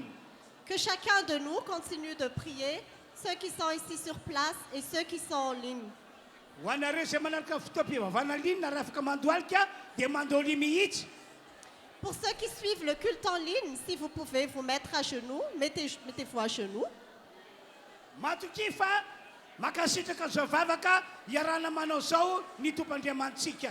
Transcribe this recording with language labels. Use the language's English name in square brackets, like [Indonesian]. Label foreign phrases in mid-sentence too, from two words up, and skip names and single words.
[French] Que chacun de nous continue de prier, ceux qui sont ici sur place et ceux qui sont en ligne. [Malagasy] Ho anareo izay manaraka fotoam-pivavahana ny linina raha afaka mandohalika dia mandoly mihitsy. [French] Pour ceux qui suivent le culte en ligne, si vous pouvez vous mettre à genoux, mettez-vous à genoux. [Malagasy] Matoky fa makasitraka zao vavaka iarana manao zao ny tompandriamantsika.